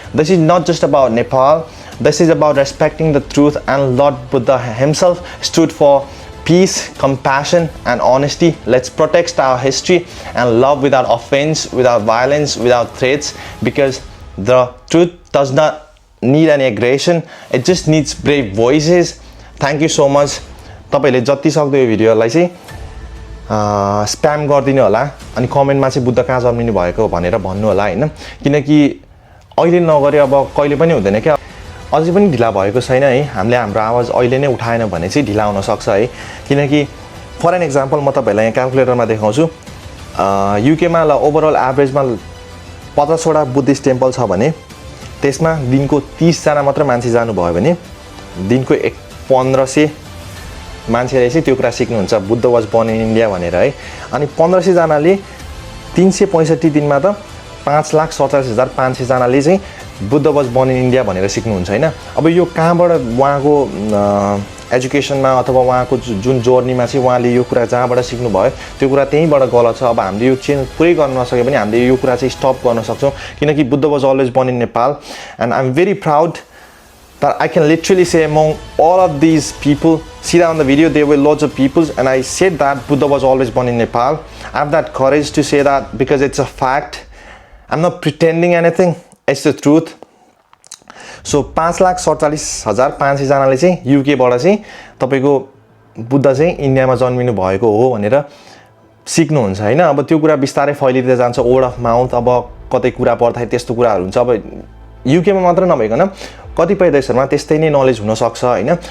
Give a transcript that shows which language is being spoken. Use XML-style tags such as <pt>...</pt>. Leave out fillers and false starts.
<en>This is not just about Nepal, this is about respecting the truth, and Lord Buddha himself stood for peace, compassion and honesty. Let's protect our history and love without offense, without violence, without threats, because the truth does not need any aggression, it just needs brave voices. Thank you so much.</en> <ne>तपाईले जति सक्दो यो भिडियोलाई चाहिँ spam गर्दिनु होला अनि कमेन्टमा चाहिँ बुद्ध कहाँ जन्मिनु भएको भनेर भन्नु होला हैन, किनकि अहिले नगरे अब कहिले पनि हुँदैन के। अझै पनि ढिला भएको छैन है, हामीले हाम्रो आवाज अहिले नै उठाएन भने चाहिँ ढिला हुन सक्छ है। किनकि</ne> <en>for an example</en> <ne>म तपाईहरुलाई यहाँ क्याल्कुलेटरमा देखाउँछु। युकेमा ल ओभरअल एभरेजमा 50 वटा बुद्धिस्ट टेम्पल छ भने त्यसमा दिनको 30 जना मात्र मान्छे जानु भयो भने दिनको 1500 मान्छेले चाहिँ त्यो कुरा सिक्नुहुन्छ</ne> <en>Buddha was born in India</en> <ne>भनेर है। अनि 1500 जनाले 365 दिनमा त 5,47,500 जनाले चाहिँ</ne> <en>Buddha was born in India</en> <ne>भनेर सिक्नुहुन्छ हैन। अब यो कहाँबाट उहाँको एजुकेसनमा अथवा उहाँको जुन जर्नीमा चाहिँ उहाँले यो कुरा जहाँबाट सिक्नु भयो त्यो कुरा त्यहीँबाट गलत छ। अब हामीले यो चेन्ज पुरै गर्न नसके पनि हामीले यो कुरा चाहिँ स्टप गर्न सक्छौँ, किनकि</ne> <en>Buddha was always born in Nepal and I am very proud that I can literally say among all of these people, see that on the video there were lots of people and I said that Buddha was always born in Nepal. I have that courage to say that because it's a fact. I'm not pretending anything, it's the truth.</en> <ne>So 5,47,500 जनाले चाहिँ UK बाट चाहिँ तपाईको बुद्ध चाहिँ इन्डियामा जन्मिनु भएको हो भनेर सिक्नुहुन्छ हैन। अब त्यो कुरा बिस्तारै फैलिदै जान्छ,</ne> <en>Word of mouth.</en> <ne>अब कतै कुरा पर्दाखेरि त्यस्तो कुराहरु हुन्छ। अब युकेमा मात्र नभइकन कतिपय देशहरुमा त्यस्तै नै नलेज हुन सक्छ हैन।</ne>